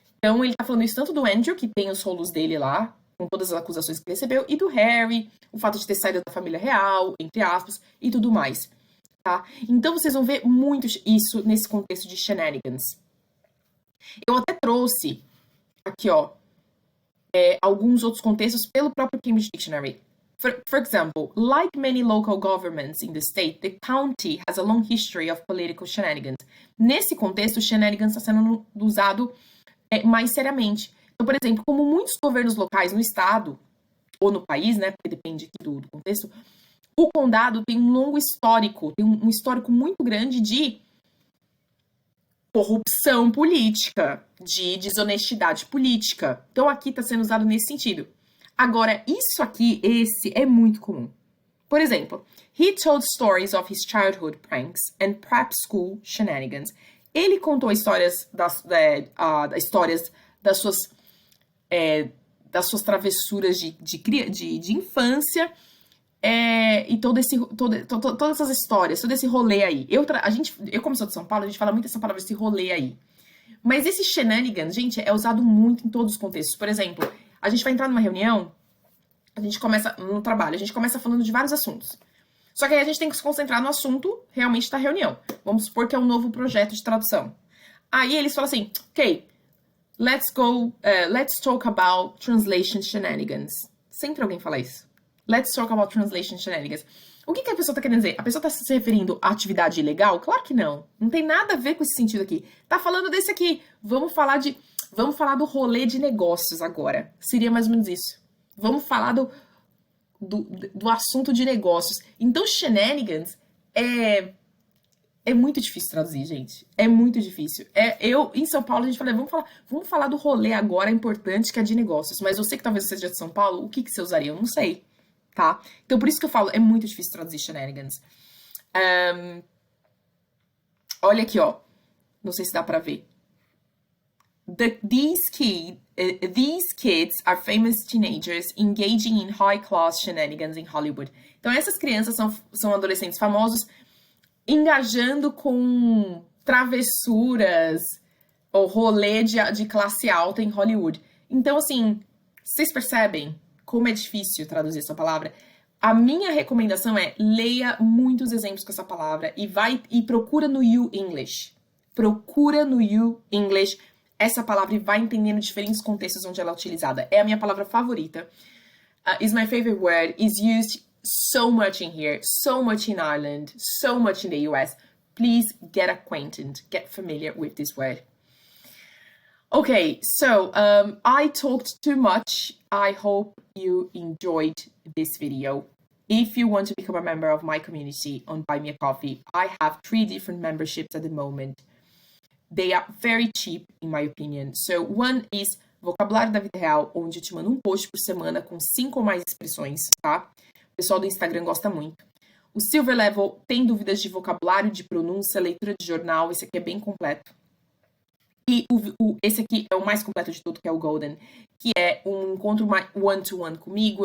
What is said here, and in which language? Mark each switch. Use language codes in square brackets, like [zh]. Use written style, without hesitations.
[pt] Então, ele tá falando isso tanto do Andrew, que tem os rolos dele lá, com todas as acusações que ele recebeu, e do Harry, o fato de ter saído da família real, entre aspas, e tudo mais, tá? Então, vocês vão ver muito isso nesse contexto de shenanigans. Eu até trouxe aqui, ó, alguns outros contextos pelo próprio Cambridge Dictionary. [en] For example, like many local governments in the state, the county has a long history of political shenanigans. [pt] Nesse contexto, o shenanigans está sendo usado mais seriamente. Então, por exemplo, como muitos governos locais no estado, ou no país, né, porque depende aqui do contexto, o condado tem um longo histórico, tem um histórico muito grande de corrupção política, de desonestidade política. Então, aqui está sendo usado nesse sentido. Agora, isso aqui, esse, é muito comum. Por exemplo, [en] he told stories of his childhood pranks and prep school shenanigans. [pt] Ele contou histórias das suas travessuras de infância, e todas essas histórias, todo esse rolê aí. Eu como sou de São Paulo, a gente fala muito essa palavra, esse rolê aí. Mas esse shenanigans, gente, é usado muito em todos os contextos. Por exemplo, a gente vai entrar numa reunião, no trabalho, a gente começa falando de vários assuntos. Só que aí a gente tem que se concentrar no assunto realmente da reunião. Vamos supor que é um novo projeto de tradução. Aí eles falam assim, [en] ok, let's talk about translation shenanigans. [pt] Sempre alguém fala isso. [en] Let's talk about translation shenanigans. [pt] O que a pessoa tá querendo dizer? A pessoa tá se referindo à atividade ilegal? Claro que não. Não tem nada a ver com esse sentido aqui. Tá falando desse aqui. Vamos falar do rolê de negócios agora. Seria mais ou menos isso. Vamos falar do assunto de negócios. Então, shenanigans é muito difícil traduzir, gente. É muito difícil. Em São Paulo, a gente fala, vamos falar do rolê agora importante que é de negócios. Mas eu sei que talvez você seja de São Paulo, o que você usaria? Eu não sei, tá? Então, por isso que eu falo, é muito difícil traduzir shenanigans. Olha aqui, ó. Não sei se dá pra ver. [en] These kids are famous teenagers engaging in high-class shenanigans in Hollywood. [pt] Então, essas crianças são adolescentes famosos engajando com travessuras ou rolê de classe alta em Hollywood. Então, assim, vocês percebem como é difícil traduzir essa palavra? A minha recomendação é leia muitos exemplos com essa palavra e procura no You English. Procura no You English essa palavra e vai entendendo diferentes contextos onde ela é utilizada. É a minha palavra favorita. [en] Is my favorite word. Is used so much in here, so much in Ireland, so much in the US. Please get acquainted, get familiar with this word. Okay, so I talked too much. I hope you enjoyed this video. If you want to become a member of my community on Buy Me a Coffee, I have 3 different memberships at the moment. They are very cheap, in my opinion. So one is [pt] Vocabulário da Vida Real, onde eu te mando um post por semana com 5 ou mais expressões, tá? O pessoal do Instagram gosta muito. O Silver Level tem dúvidas de vocabulário, de pronúncia, leitura de jornal. Esse aqui é bem completo. E esse aqui é o mais completo de tudo, que é o Golden, que é um encontro one-to-one comigo.